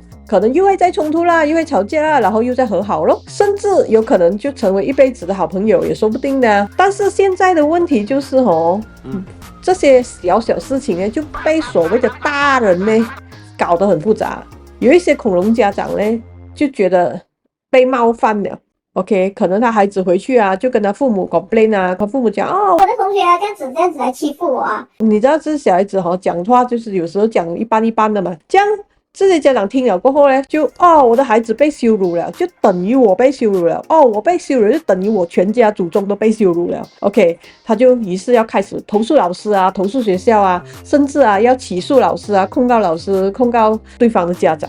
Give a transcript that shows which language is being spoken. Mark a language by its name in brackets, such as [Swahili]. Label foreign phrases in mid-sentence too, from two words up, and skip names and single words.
[Chinese] 可能又會再衝突啦，又會吵架啦，然後又再和好咯，甚至有可能就成為一輩子的好朋友也說不定的。但是現在的問題就是這些小小事情呢，就被所謂的大人呢搞得很複雜。有一些恐龍家長呢就覺得被冒犯了。OK， 可能他孩子回去啊，就跟他父母 complain 啊，他父母講我的同學啊，這樣子來欺負我啊。你知道這小孩子講話就是有時候講一般一般的嘛，這樣這些家長聽了過後呢，就我的孩子被羞辱了，就等於我被羞辱了。我被羞辱就等於我全家祖宗都被羞辱了。OK， 他就於是要開始投訴老師啊，投訴學校啊，甚至要起訴老師啊，控告老師，控告對方的家長。